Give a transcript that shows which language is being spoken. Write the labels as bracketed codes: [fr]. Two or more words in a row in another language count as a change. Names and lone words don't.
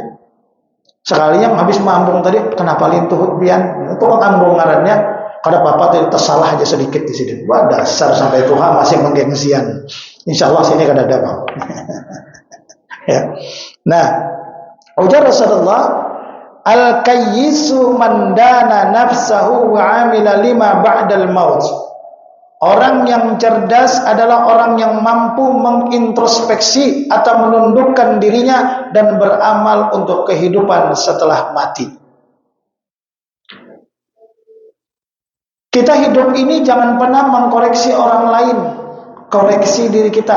[bjn] Sekali yang habis mambung tadi, kenapa lintuh pian? Itu ambung ngarannya, kada apa-apa tadi tersalah aja sedikit di sini. Wah dasar sampai Tuhan masih menggengsian. [ar] إن شاء الله [bjn] sini kada ada bang. Ya. Nah, ujar Rasulullah, [ar] الكيس من دان نفسه وعمل لما بعد الموت. [id] Orang yang cerdas adalah orang yang mampu mengintrospeksi atau menundukkan dirinya dan beramal untuk kehidupan setelah mati. Kita hidup ini jangan pernah mengkoreksi orang lain, koreksi diri kita.